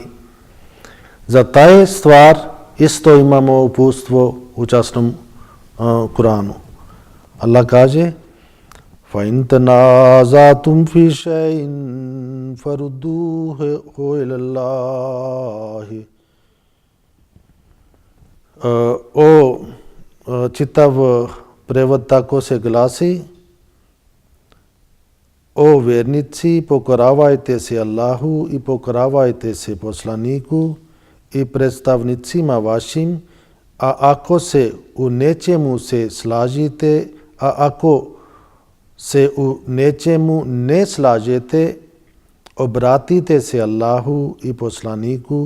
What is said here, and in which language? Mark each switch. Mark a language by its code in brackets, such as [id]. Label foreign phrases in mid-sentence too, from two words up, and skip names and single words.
[bs] Za taj stvar isto imamo uputstvo u časnom Kuranu. Allah kaže: [ar] فَإِنْ تَنَازَعْتُمْ فِي شَيْءٍ فَرُدُّوهُ إِلَى اللَّهِ. [bs] Čitav prevod tako se glasi: O vjernici, pokoravajte se Allahu i pokoravajte se poslaniku i predstavnicima vašim, a ako se u nečemu se slažite, a ako se u nečemu ne slažete, obratite se Allahu i poslaniku.